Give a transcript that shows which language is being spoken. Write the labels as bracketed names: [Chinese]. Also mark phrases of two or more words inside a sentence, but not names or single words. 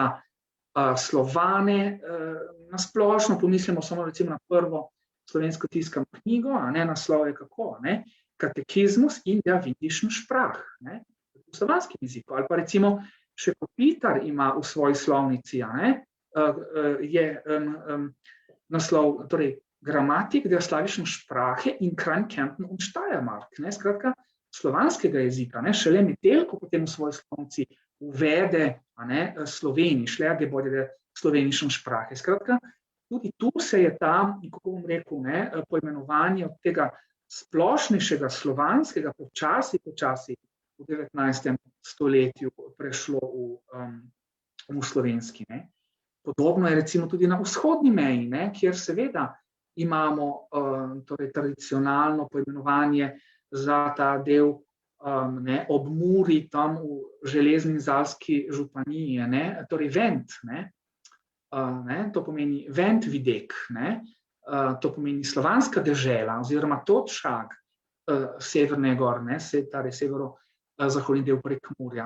[Slovenian] Slovane, na splošno pomislimo samo recimo na prvo slovensko tiskano knjigo, naslov je kako, [German] Katekizmus in der Windischen Sprach, [Slovenian] v slovanskem jeziku, ali pa recimo še Kopitar ima v svoji slovnici, je naslov, torej [German] Gramatik der slawischen Sprache in Kärnten und Steiermark, [Slovenian] skratka slovanskega jezika, šele Metelko potem v svoji slovnici uvede Sloveniš, [German] Lehrgebäude der slovenischen Sprache. [Slovenian] Skratka, tudi tu se je ta, kako bom rekel, poimenovanje od tega splošnejšega slovanskega počasi v 19. stoletju prešlo v slovenski. Podobno je recimo tudi na vzhodni meji, kjer seveda imamo torej tradicionalno poimenovanje za ta del ob Muri, tam v Železni Zalski županiji, torej Vent, to pomeni Ventvidek, to pomeni slovanska dežela oziroma Totšag severne gor, torej severo-zahodni del Prekmurja.